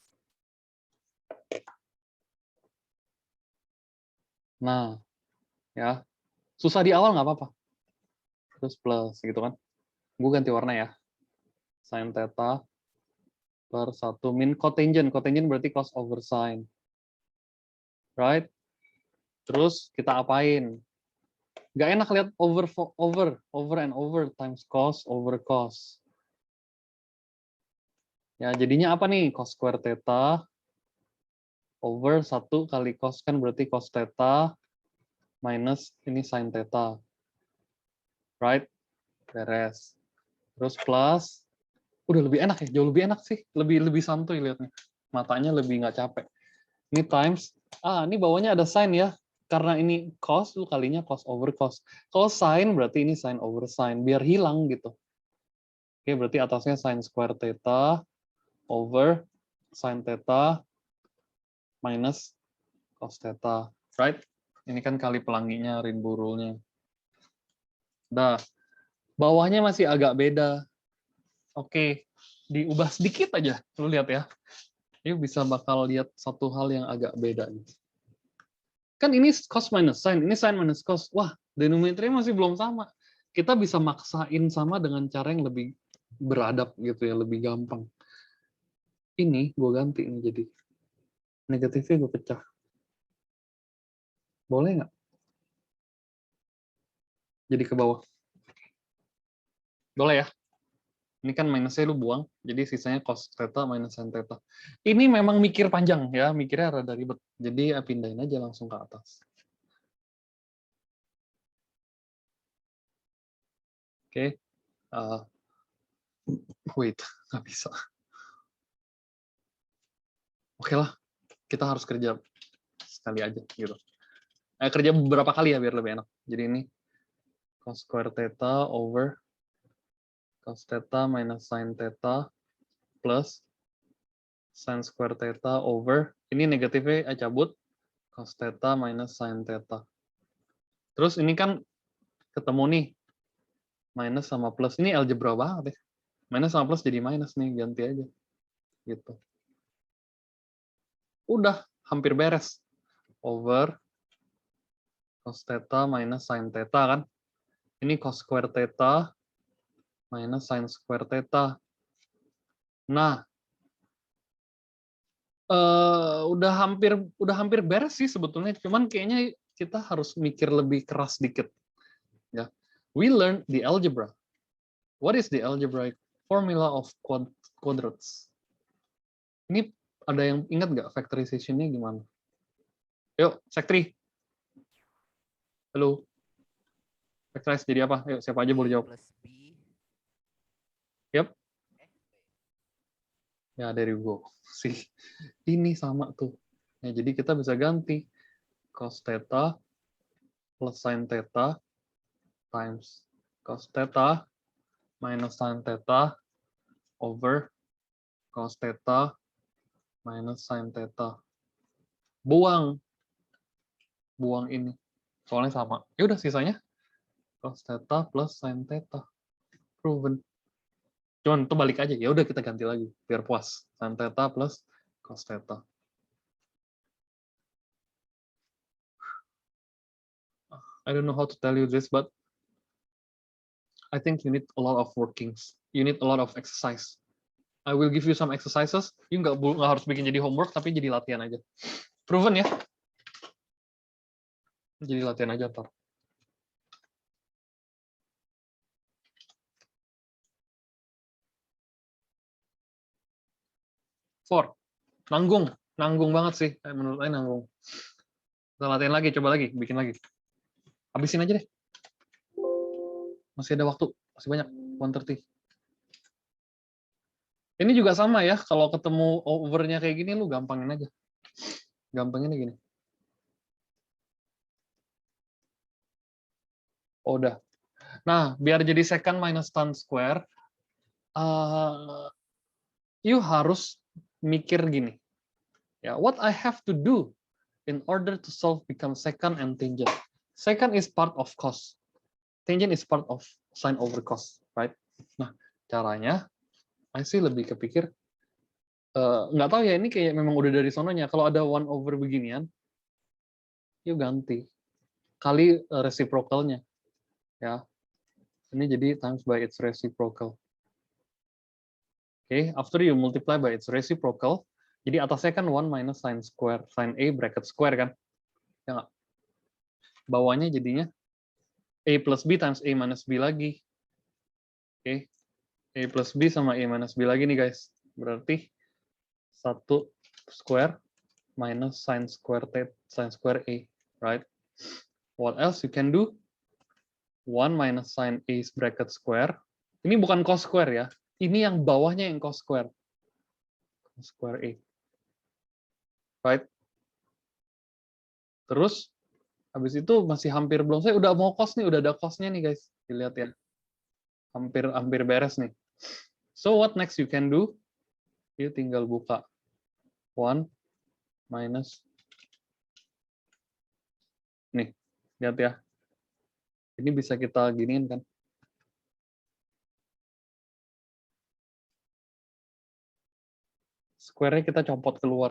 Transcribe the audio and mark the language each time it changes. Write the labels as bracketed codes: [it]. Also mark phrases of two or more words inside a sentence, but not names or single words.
[id] Nah, ya susah di awal nggak apa-apa. Terus plus gitu kan. Gue ganti warna ya. Sin theta per 1 min cotangent. Cotangent berarti [en] cos over sin. Right? [id] Terus kita apain? Gak enak lihat [en] over and over times cos over cos. [id] Ya, jadinya apa nih? [en] Cos square theta over [id] 1 kali cos kan berarti cos theta minus ini sin theta. [en] Right? [id] Beres. Terus plus, udah lebih enak ya, jauh lebih enak sih, lebih santuy lihatnya, matanya lebih nggak capek. Ini times, ini bawahnya ada sin ya, karena ini cos, lu kalinya [en] cos over cos. [id] Kalau sin berarti ini [en] sin over sin, [id] biar hilang gitu. Oke, berarti atasnya [en] sin square theta over sin theta minus cos theta, right? [id] Ini kan kali pelanginya, Rainbow rule-nya. Dah, bawahnya masih agak beda. Oke, diubah sedikit aja, lu lihat ya. Yuk bisa bakal lihat satu hal yang agak beda nih. Kan ini cos minus sin, ini sin minus cos. Wah, denominatornya masih belum sama. Kita bisa maksain sama dengan cara yang lebih beradab gitu ya, lebih gampang. Ini gue ganti ini jadi negatifnya gue pecah. Boleh nggak? Jadi ke bawah. Boleh ya? Ini kan minusnya lu buang, jadi sisanya cos theta minus sin theta. Ini memang mikir panjang ya, mikirnya rada ribet. Jadi ya pindahin aja langsung ke atas. Oke. Wait, nggak bisa. Oke lah, kita harus kerja sekali aja gitu. Kerja beberapa kali ya biar lebih enak. Jadi ini [en] cos square theta over cos theta minus sin theta plus sin square theta over, [id] ini negatifnya cabut, cos theta minus sin theta. Terus ini kan ketemu nih, minus sama plus, ini algebra banget ya. Minus sama plus jadi minus nih, ganti aja. Gitu. Udah, hampir beres. Over cos theta minus sin theta kan. Ini cos square theta minus sin square theta. Nah, udah hampir beres sih sebetulnya, cuman kayaknya kita harus mikir lebih keras dikit. Ya, [en] we learned the algebra. What is the algebraic formula of quadrats? [id] Ini ada yang ingat nggak factorization-nya gimana? Yuk, Sektri. Halo. Factorize jadi apa? Yuk, siapa aja boleh jawab. [en] Plus B [id] Yep. Ya, [en] there you go. [id] Sih, ini sama tuh. Ya, jadi kita bisa ganti [en] cos theta plus sin theta [id] times cos theta minus sin theta over cos theta minus sin theta. Buang ini. Soalnya sama. Ya udah sisanya cos theta plus sin theta. Proven. Cuman itu balik aja. Ya udah kita ganti lagi biar puas. Sin theta plus cos theta. [en] I don't know how to tell you this, but I think you need a lot of workings. You need a lot of exercise. I will give you some exercises. [id] You nggak harus bikin jadi homework, tapi jadi latihan aja. Proven ya? Jadi latihan aja ntar. [en] Four. [id] Nanggung banget sih. Menurut saya nanggung. Kita latihan lagi, coba lagi, bikin lagi. Habisin aja deh. Masih ada waktu, masih banyak. 1:30. Ini juga sama ya, kalau ketemu overnya kayak gini, lu gampangin aja. Gampangin gini. Oh, udah. Nah, biar jadi secant minus tan square, you harus mikir gini. Ya, [en] what I have to do in order to solve become secant and tangent. Secant is part of cos. Tangent is part of sin over cos, right? [id] Nah, caranya, I sih lebih kepikir, nggak tahu ya, ini kayak memang udah dari sononya. Kalau ada 1 over beginian, yuk ganti. Kali reciprocalnya. Ya, ini jadi [en] times by its reciprocal. Okay, after you multiply by its reciprocal, [id] jadi atasnya kan 1 minus sin square, [en] sin A bracket square [id] kan? Ya nggak? Bawahnya jadinya [en] A plus B times A minus B [id] lagi. Oke, [en] A plus B [id] sama [en] A minus B [id] lagi nih guys. [en] Berarti 1 square minus sin square A, right? What else you can do? 1 minus sin A bracket square. [id] Ini bukan cos square ya. Ini yang bawahnya yang cos square. [en] Cos square A. Right? [id] Terus, habis itu masih hampir belum saya udah mau cos nih, udah ada cosnya nih guys. Dilihat ya. Hampir beres nih. [en] So what next you can do? [id] You tinggal buka 1 minus. Nih, lihat ya. Ini bisa kita giniin kan. Square-nya kita copot keluar.